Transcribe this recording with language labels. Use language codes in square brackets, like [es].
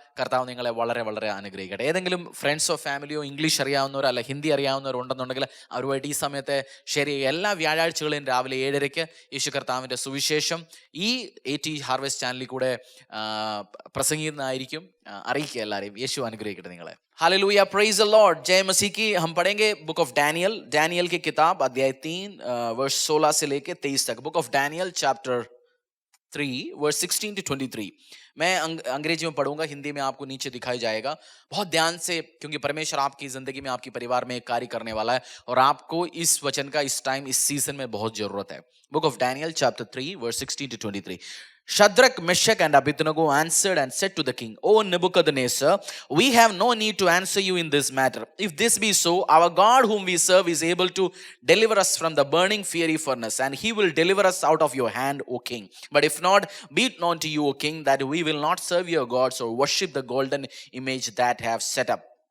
[ml] കർത്താവ് നിങ്ങളെ വളരെ വളരെ അനുഗ്രഹിക്കട്ടെ. ഏതെങ്കിലും ഫ്രണ്ട്സോ ഫാമിലിയോ ഇംഗ്ലീഷ് അറിയാവുന്നവരോ അല്ല ഹിന്ദി അറിയാവുന്നവരോ ഉണ്ടെന്നുണ്ടെങ്കിൽ അവരുമായിട്ട് ഈ സമയത്ത് ഷെയർ ചെയ്യുക. എല്ലാ വ്യാഴാഴ്ചകളും രാവിലെ 7:30 യേശു കർത്താവിൻ്റെ സുവിശേഷം ഈ AT ഹാർവസ്റ്റ് ചാനലിൽ കൂടെ പ്രസംഗിക്കുന്നതായിരിക്കും. അറിയിക്കുക എല്ലാവരെയും. യേശു അനുഗ്രഹിക്കട്ടെ നിങ്ങളെ. हालेलुया, [en] praise the lord, [hi] जय मसीह की. हम पढ़ेंगे बुक ऑफ डैनियल की किताब, अध्याय 3 वर्ष 16 से लेके 23 तक. [en] Book of Daniel chapter 3 verse 16 to 23. [hi] मैं अंग्रेजी में पढ़ूंगा, हिंदी में आपको नीचे दिखाई जाएगा. बहुत ध्यान से, क्योंकि परमेश्वर आपकी जिंदगी में, आपके परिवार में एक कार्य करने वाला है और आपको इस वचन का इस टाइम, इस सीजन में बहुत जरूरत है. [en] Book of Daniel chapter 3 verse 16 to 23. Shadrach, Meshach and Abednego answered and said to the king, O Nebuchadnezzar, we have no need to answer you in this matter. If this be so, our God whom we serve is able to deliver us from the burning fiery furnace, and he will deliver us out of your hand, O king. But if not, be it known to you, O king, that we will not serve your gods or worship the golden image that have set up.